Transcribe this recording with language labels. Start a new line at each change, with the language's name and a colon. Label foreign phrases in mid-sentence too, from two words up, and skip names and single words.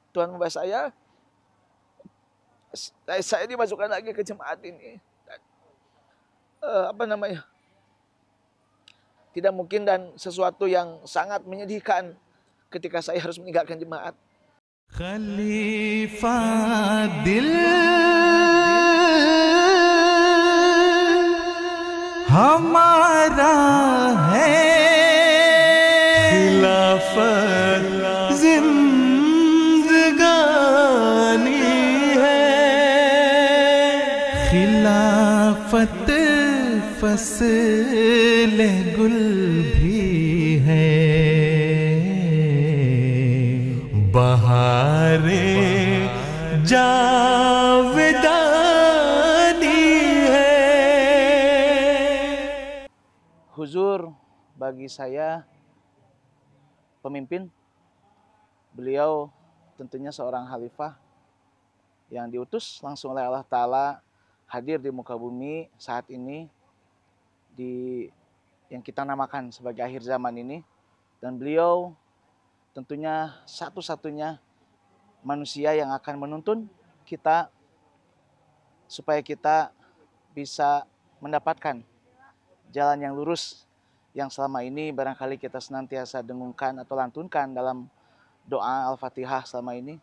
Indonesian: Tuhan membawa saya dimasukkan lagi ke jemaat ini. Dan, tidak mungkin dan sesuatu yang sangat menyedihkan ketika saya harus meninggalkan jemaat.
Urdu: خلیفہ دل ہمارا ہے، خلافت زندگانی ہے، خلافت فصلِ گل بھی ہے، بہارِ جاودانی ہے.
Indonesian: Huzur bagi saya pemimpin, beliau tentunya seorang khalifah yang diutus langsung oleh
Arabic: الله تعالى
Indonesian: hadir di muka bumi saat ini di yang kita namakan sebagai akhir zaman ini, dan beliau tentunya satu-satunya manusia yang akan menuntun kita supaya kita bisa mendapatkan jalan yang lurus yang selama ini barangkali kita senantiasa dengungkan atau lantunkan dalam doa Al-Fatihah selama ini.